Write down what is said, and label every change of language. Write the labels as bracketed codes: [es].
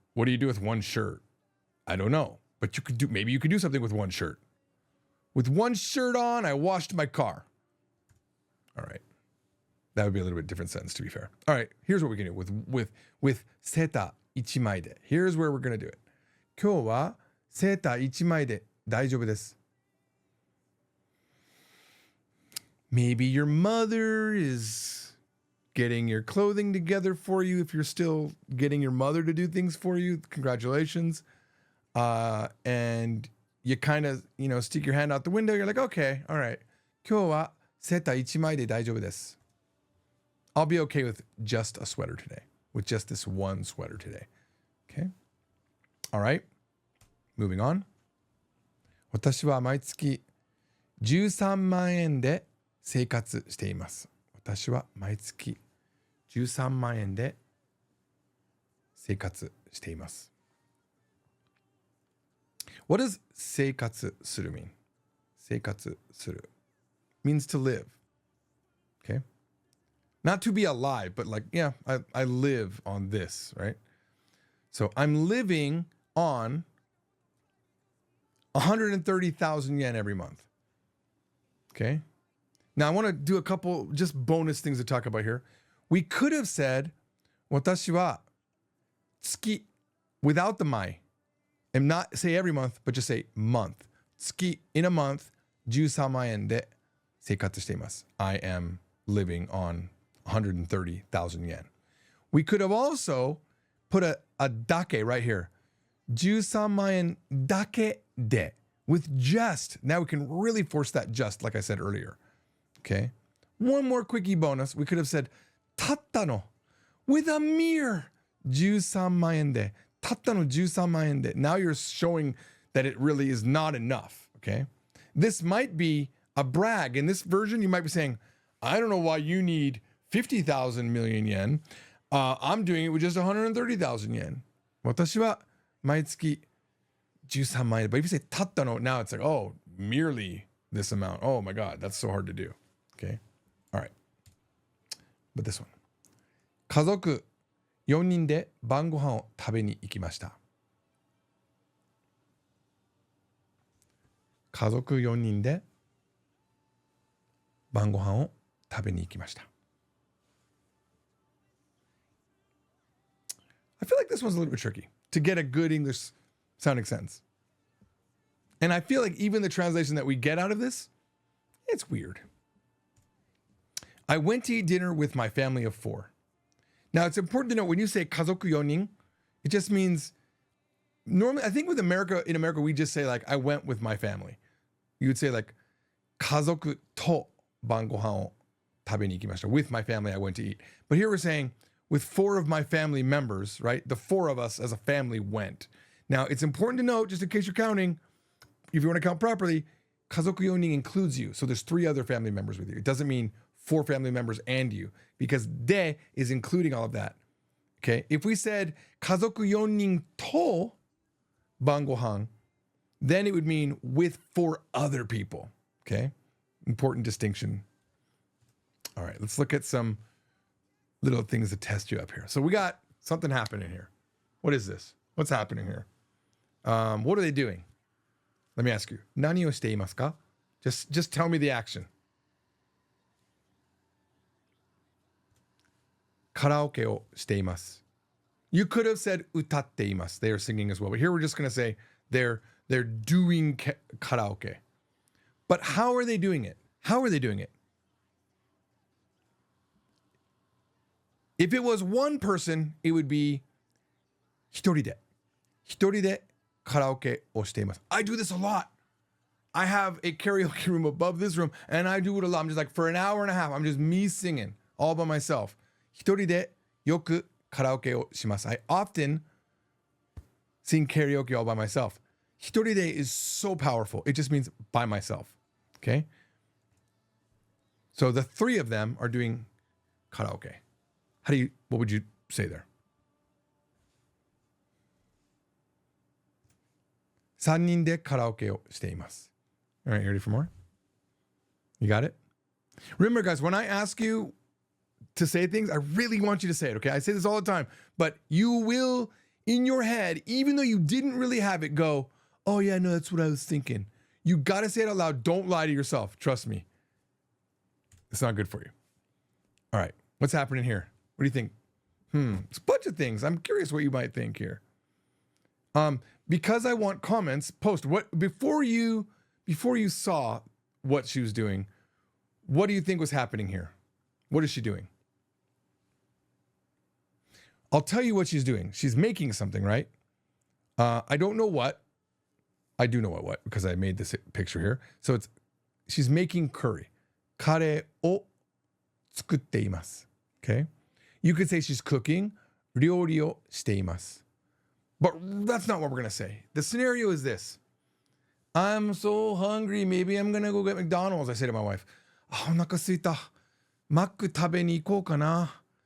[en] What do you do with one shirt? I don't know. But maybe you could do something with one shirt. With one shirt on, I washed my car. All right. That would be a little bit different sentence, to be fair. All right. Here's what we can do with [ja] セーター1枚で. [en] Here's where we're going to do it. [ja] 今日はセーター1枚で大丈夫です. [en] Maybe your mother is getting your clothing together for you. If you're still getting your mother to do things for you, congratulations. And you kind of, stick your hand out the window. You're like, okay, all right. [ja] 今日はセーター1枚で大丈夫です. [en] I'll be okay with just a sweater today. With just this one sweater today. Okay? All right. Moving on. [ja] 私は毎月13万円で生活しています。私は毎月13万円で生活しています。 [en] What does 生活する mean? 生活する means to live. Okay? Not to be alive, but like, yeah, I live on this, right? So I'm living on 130,000 yen every month. Okay? Now I want to do a couple just bonus things to talk about here. We could have said, [ja] 私は月 [en] without the 毎 and not say every month, but just say month. 月 in a month [ja] 13万円で生活しています. [en] I am living on 130,000 yen. We could have also put a dake right here. [ja] 13万円だけで [en] with just. Now we can really force that just like I said earlier. Okay. One more quickie bonus. We could have said たったの with a mere 13万円で. [ja] たったの13万円で. [en] Now you're showing that it really is not enough. Okay. This might be a brag. In this version, you might be saying, I don't know why you need 50,000 million yen. I'm doing it with just 130,000 yen. [ja] 私は毎月13万円. [en] But if you say たったの, now it's like, oh, merely this amount. Oh my God, that's so hard to do. Okay. All right. But this one. [ja] 家族4人で晩ご飯を食べに行きました。家族4人で晩ご飯を食べに行きました。 [en] I feel like this one's a little bit tricky to get a good English sounding sentence. And I feel like even the translation that we get out of this, it's weird. I went to eat dinner with my family of 4. Now, it's important to know when you say 家族4人, it just means normally, I think in America, we just say like, I went with my family. [ja] You would say like, 家族と晩ご飯を食べに行きました. [en] With my family, I went to eat. But here we're saying, with 4 of my family members, right? The 4 of us as a family went. Now, it's important to note, just in case you're counting, if you want to count properly, 家族4人 includes you. So there's 3 other family members with you. It doesn't mean 4 family members and you, because de is including all of that. Okay? If we said [ja] 家族4人と晩ご飯, [en] then it would mean with 4 other people. Okay? Important distinction. All right, let's look at some little things to test you up here. So we got something happening here. What is this? What's happening here? What are they doing? Let me ask you. [ja] 何をしていますか? [en] Just tell me the action. [ja] カラオケをしています. [en] You could have said [ja] 歌っています. [en] They are singing as well. But here we're just going to say they're doing karaoke. But how are they doing it? How are they doing it? If it was one person, it would be 一人で. [ja] 一人でカラオケをしています. [en] I do this a lot. I have a karaoke room above this room, and I do it a lot. I'm just like, for an hour and a half, I'm just me singing all by myself. [ja] 一人でよくカラオケをします. [en] I often sing karaoke all by myself. 一人で is so powerful. It just means by myself. Okay? So the 3 of them are doing karaoke. What would you say there? [ja] 3人でカラオケをしています. [en] All right, you ready for more? You got it? Remember, guys, when I ask you to say things, I really want you to say it, okay? I say this all the time, but you will, in your head, even though you didn't really have it, go, oh yeah, no, that's what I was thinking. You got to say it out loud. Don't lie to yourself. Trust me. It's not good for you. All right, what's happening here? What do you think? It's a bunch of things. I'm curious what you might think here. Because I want comments, post what before you saw what she was doing. What do you think was happening here? What is she doing? I'll tell you what she's doing. She's making something, right? I don't know what. I do know what because I made this picture here. So she's making curry. [ja] カレーを作っています. [en] Okay? You could say she's cooking. [ja] 料理をしています. [en] But that's not what we're going to say. The scenario is this. I'm so hungry. Maybe I'm going to go get McDonald's. I say to my wife, [ja] お腹すいた. マック食べに行こうかな.